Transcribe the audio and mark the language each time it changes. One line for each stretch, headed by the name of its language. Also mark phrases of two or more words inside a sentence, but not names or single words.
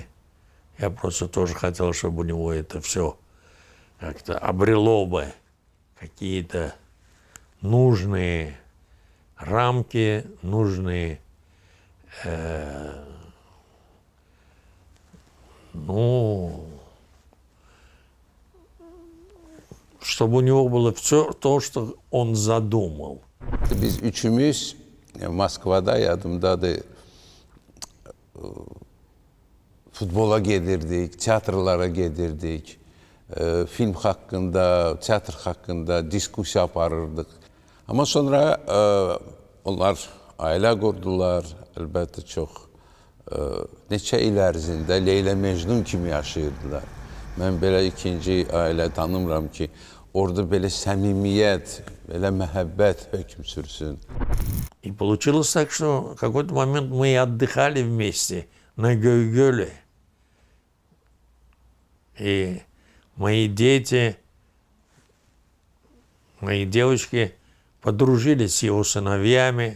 Russian: Я просто тоже хотел, чтобы у него это все как-то обрело бы какие-то нужные рамки, нужные, чтобы у него было все то, что он задумал.
Azerbaijani: Biz üçümüz Moskvada yadımdadır, futbola gedirdik, teatrlara gedirdik, film haqqında, teatr haqqında diskusiya aparırdıq. Amma sonra onlar ailə qurdular, əlbəttə çox neçə il ərzində Leyla Mecnun kimi yaşayırdılar. Mən belə ikinci ailə tanımıram ki, orada belə səmimiyyət, belə məhəbbət hökm sürsün.
Russian: И получилось так, что в какой-то момент мы и отдыхали вместе на Гёй-Гёле. И мои дети, мои девочки подружились с его сыновьями.